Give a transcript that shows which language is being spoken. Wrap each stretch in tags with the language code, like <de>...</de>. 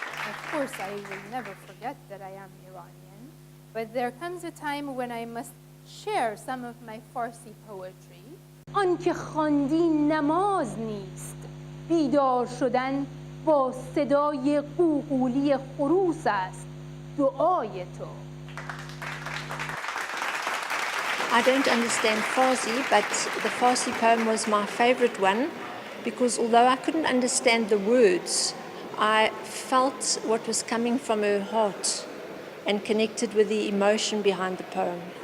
<en>Of course, I will never forget that I am Iranian, but there comes a time when I must share some of my Farsi poetry.</en> <fa>آنکه خواندی نماز نیست، بیدار شدن با صدای قوقولی خروس است، دعای تو.</fa> <en>I don't understand Farsi, but the Farsi poem was my favorite one because although I couldn't understand the words, I felt what was coming from her heart and connected with the emotion behind the poem.</en>